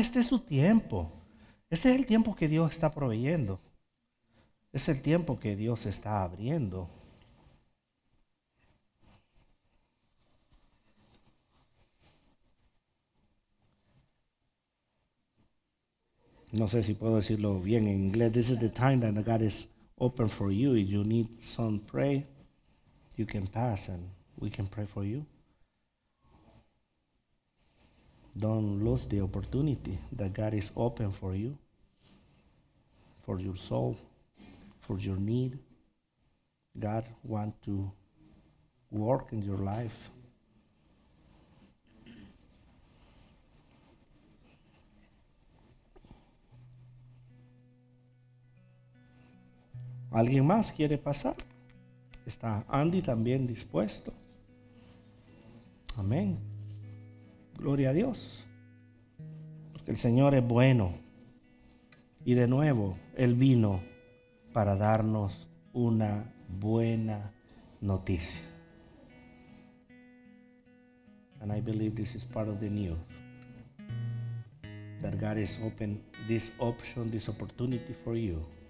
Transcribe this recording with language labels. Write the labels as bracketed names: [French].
[Spanish] Este es su tiempo. Este es el tiempo que Dios está proveyendo. Es el tiempo que Dios está abriendo. No sé si puedo decirlo bien en inglés. [English] This is the time that God is open for you. If you need some pray, you can pass and we can pray for you. Don't lose the opportunity that God is open for you, for your soul, for your need. God wants to work in your life. [Spanish] ¿Alguien más quiere pasar? Está Andy también dispuesto. Amén. Gloria a Dios. Porque el Señor es bueno. Y de nuevo, Él vino para darnos una buena noticia. [English] And I believe this is part of the new. That God has opened this option, this opportunity for you.